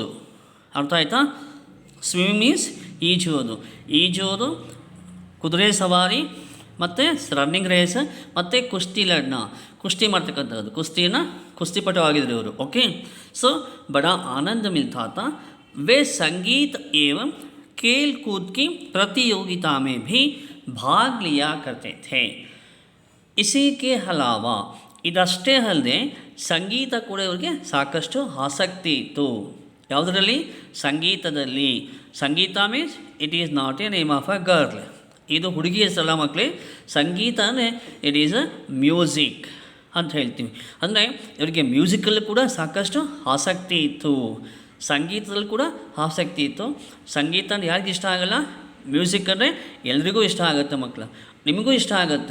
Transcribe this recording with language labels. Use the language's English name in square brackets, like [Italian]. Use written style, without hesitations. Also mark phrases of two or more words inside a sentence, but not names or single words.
[Kannada] ಅರ್ಥ ಆಯ್ತಾ? [English] swimming means [Kannada] ಈಜೋದು, ಕುದುರೆ ಸವಾರಿ ಮತ್ತು [English] running race [Kannada] ಮತ್ತು [Hindi] कुश्ती लड़ना, [Kannada] ಕುಸ್ತಿ ಮಾಡ್ತಕ್ಕಂಥದ್ದು. ಕುಸ್ತಿಪಟು ಆಗಿದ್ರು ಇವರು. [English] okay, so [Hindi] बड़ा आनंद मिलता था. वे संगीत एवं खेल कूद की प्रतियोगिता में भी भाग लिया करते थे. इसी के अलावा [Kannada] ಇದಷ್ಟೇ ಅಲ್ಲದೆ ಸಂಗೀತ ಕೂಡ ಇವರಿಗೆ ಸಾಕಷ್ಟು ಆಸಕ್ತಿ ಇತ್ತು. ಯಾವುದರಲ್ಲಿ? ಸಂಗೀತದಲ್ಲಿ. [English] ಸಂಗೀತ means it is not a name of a girl. [Kannada] ಇದು ಹುಡುಗಿ ಹೆಸರಲ್ಲ ಮಕ್ಕಳೇ. ಸಂಗೀತ ಅಂದರೆ [English] it is a music [Kannada] ಅಂತ ಹೇಳ್ತೀವಿ. ಅಂದರೆ ಇವರಿಗೆ ಮ್ಯೂಸಿಕಲ್ಲಿ ಕೂಡ ಸಾಕಷ್ಟು ಆಸಕ್ತಿ ಇತ್ತು, ಸಂಗೀತದಲ್ಲಿ ಕೂಡ ಆಸಕ್ತಿ ಇತ್ತು. ಸಂಗೀತ ಅಂದರೆ ಯಾರಿಗೆ ಇಷ್ಟ ಆಗಲ್ಲ? ಮ್ಯೂಸಿಕ್ ಅಂದರೆ ಎಲ್ರಿಗೂ ಇಷ್ಟ ಆಗುತ್ತೆ ಮಕ್ಕಳು, ನಿಮಗೂ ಇಷ್ಟ ಆಗುತ್ತೆ.